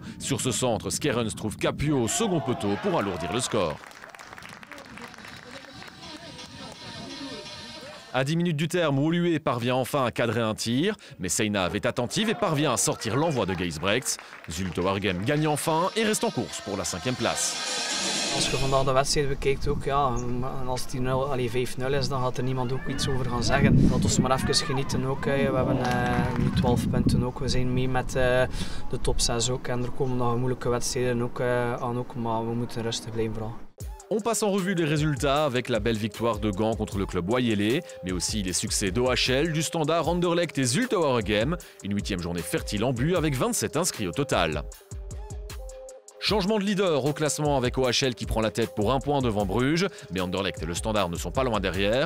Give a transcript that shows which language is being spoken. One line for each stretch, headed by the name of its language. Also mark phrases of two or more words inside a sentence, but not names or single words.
French: Sur ce centre, Skerens trouve Capio au second poteau pour alourdir le score. À 10 minutes du terme, Woluwe parvient enfin à cadrer un tir, mais Seinav est attentive et parvient à sortir l'envoi de Geisbrechts. Zulte Waregem gagne enfin et reste en course pour la 5e place.
Dutch: Als je vandaag de wedstrijd bekijkt ook, ja, en als het 5-0 is, dan gaat er niemand ook iets over gaan zeggen. Laat ons maar even genieten ook. We hebben nu 12 punten ook. We zijn mee met de top 6 ook. En er komen nog moeilijke wedstrijden ook aan ook, maar we moeten rustig blijven vooral.
French: On passe en revue les résultats avec la belle victoire de Gand contre le club Wayele, mais aussi les succès d'OHL, du Standard, Anderlecht et Zulte Waregem. Une 8e journée fertile en but avec 27 inscrits au total. Changement de leader au classement avec OHL qui prend la tête pour 1 point devant Bruges, mais Anderlecht et le Standard ne sont pas loin derrière.